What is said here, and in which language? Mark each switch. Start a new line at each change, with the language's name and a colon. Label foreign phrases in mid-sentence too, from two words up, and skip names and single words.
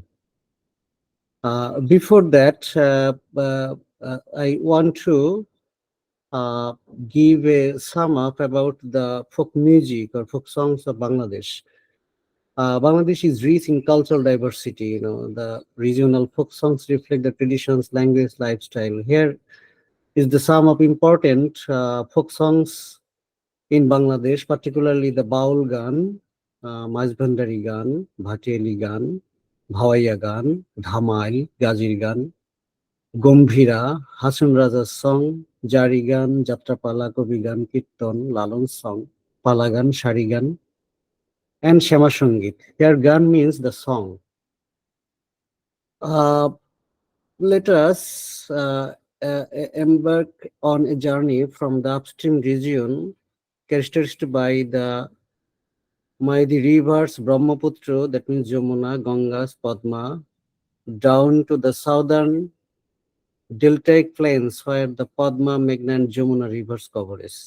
English: Before that, I want to uh, give a sum up about the folk music or folk songs of Bangladesh. Bangladesh is rich in cultural diversity. You know, the regional folk songs reflect the traditions, language, lifestyle. Here is the sum of important folk songs in Bangladesh, particularly the Baul Gan, Majbandari Gan, Bhateli Gan, Bhawaiya Gan, Dhamail, Gazir Gan, Gombhira, Hasan Raja's song, Jari Gan, Jatrapala, Kobi Gan, Kirtan, Lalon's song, Palagan, Sharigan, and Shama Sangit. Here, Gan means the song. Uh, Let us embark on a journey from the upstream region characterized by the rivers Brahmaputra, that means Jamuna, Gangas, Padma, down to the southern deltaic plains where the Padma, Meghna, and Jamuna rivers covers.